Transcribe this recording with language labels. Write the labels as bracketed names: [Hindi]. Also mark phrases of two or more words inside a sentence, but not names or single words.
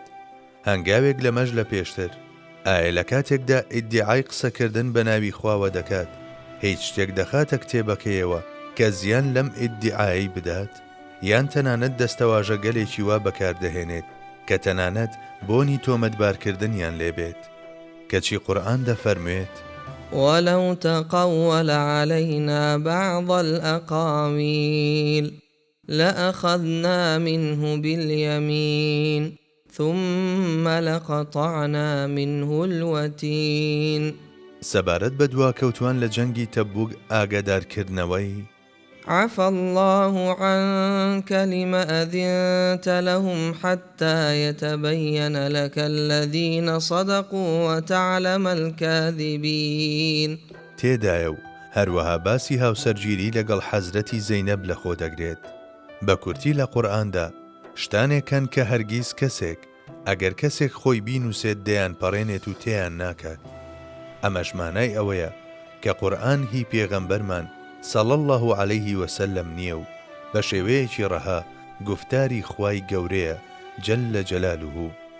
[Central Kurdish] هەنگاوێک لەمەش لە پێشتر ئایا لە کاتێکدا ئیدعای قسەکردن بە ناوی خواوە دەکات هیچ شتێک دەخاتە کتێبەکەیەوە کە زیان لەم ئیدعایی بدات، یان تەنانەت دەستەواژە گەلێکی وا بەکاردەهێنێت کە تەنانەت بۆنی تۆمەتبارکردنیان لێبێت، کەچی قورئان دەفەرموێت [Arabic] ولو تقول علينا بعض الأقاويل لأخذنا منه باليمين ثم لقطعنا منه الوتين. [Central Kurdish] سەبارەت بە دواکەوتوان لە جەنگی تەبوک ئاگادارکردنەوەی [Arabic] عفى الله عنك لما أذنت لهم حتى يتبين لك الذين صدقوا وتعلم الكاذبين. [Central Kurdish] تێدایە و هەروەها باسی هاوسەرگیری لەگەڵ حەزرەتی زەینەب لە خۆ دەگرێت. بە کورتی لە قورئاندا شتانێکن کە هەرگیز کەسێک ئەگەر کەسێک خۆی بینووسێت دەیان پەڕێنێت و تێیان ناکات. ئەمەش مانای ئەوەیە کە قورئان هی پێغەمبەرمان [Arabic] صلی الله علیه وسلم [Central Kurdish] نییە و بە شێوەیەکی ڕەها گفتاری خوای گەورەیە [Arabic] جەلە جەلالوه.